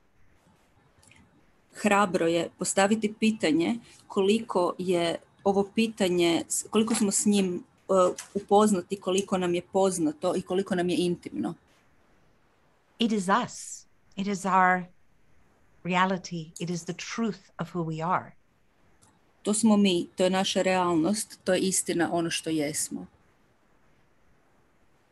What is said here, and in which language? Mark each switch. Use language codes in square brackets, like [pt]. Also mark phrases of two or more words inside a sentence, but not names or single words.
[hr] Hrabro je postaviti pitanje koliko je ovo pitanje, koliko smo s njim upoznati, koliko nam je poznato i koliko nam je intimno. [en] It is us. It is our reality. It is the truth of who we are. [hr] To smo mi, to je naša realnost, to je istina, ono što jesmo.